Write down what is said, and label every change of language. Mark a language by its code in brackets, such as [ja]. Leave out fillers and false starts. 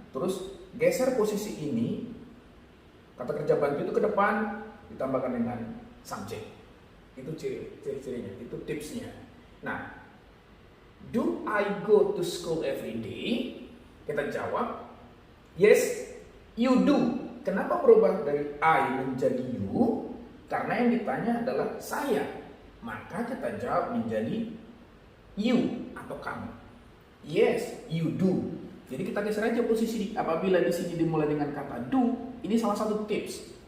[id] Terus geser posisi ini, kata kerja bantu itu ke depan, ditambahkan dengan subjek. Itu ciri-cirinya, itu tipsnya. [en] Nah, do I go to school every day? [id] Kita jawab, [en] yes, you do. [id] Kenapa berubah dari I menjadi you? Karena yang ditanya adalah saya. Maka kita jawab menjadi you atau kamu. [en] Yes, you do. [id] Jadi kita geser aja posisi. Apabila di sini dimulai dengan kata do, ini salah satu tips.